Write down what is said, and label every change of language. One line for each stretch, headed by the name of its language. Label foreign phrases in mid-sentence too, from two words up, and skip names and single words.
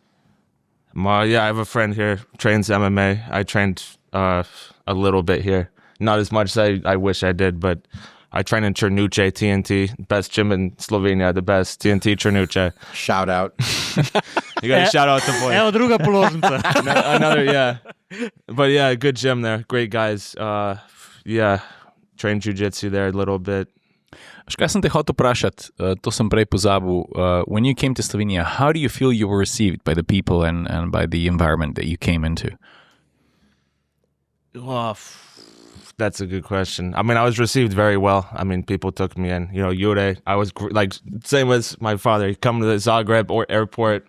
English: I have a friend here, trains MMA. I trained a little bit here. Not as much as I wish I did, but I train in Črnuče, TNT. Best gym in Slovenia, the best. TNT Črnuče. Shout out. You got to shout out the boy.
Slovenian: Evo druga položnica.
English: Another, yeah. But yeah, good gym there. Great guys. Train jiu-jitsu there a little bit.
Slovenian: Kaj sem te hotel vprašati, to sem prej pozabil.
English: When you came to Slovenia, how do you feel you were received by the people and by the environment that you came into? Well, that's a good question. I mean, I was received very well. I mean, people took me in. Jure, I was like, same as my father. He come to the Zagreb airport.